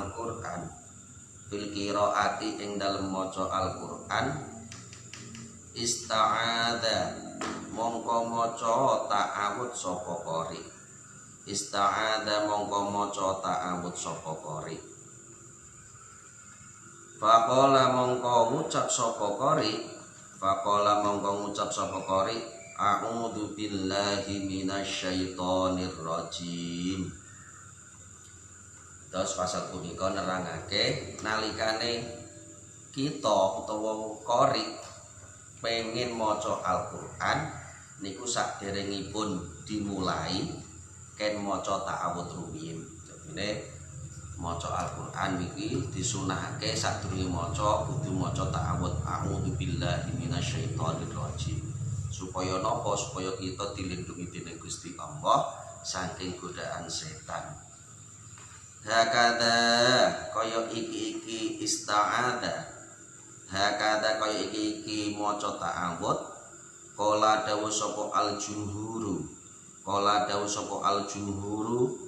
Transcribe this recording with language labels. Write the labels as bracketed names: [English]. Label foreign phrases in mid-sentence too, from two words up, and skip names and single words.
[Arabic] القرآن استعاذ [Javanese] mongko maca [Arabic] ta'awudz sapa قارئ فقال [Javanese] mongko ngucap sapa [Arabic] قارئ أعوذ بالله من الشيطان الرجيم. [Javanese] Terus pasal punika nerangake nalikane kita utawa qari pengen maca Al-Qur'an niku saderengipun dimulai ken maca ta'awudz rumiyin. Jadine maca Al-Qur'an iki disunahake sadurunge maca kudu maca ta'awudz [Arabic] أعوذ بالله من الشيطان الرجيم. [Javanese] Supaya napa? Supaya kita dilindungi dening Gusti Allah saking godaan setan. Hakada kaya iki ista'adza. Hakada kaya iki maca ta'awudz. Qala dawu sapa al-jumhuru.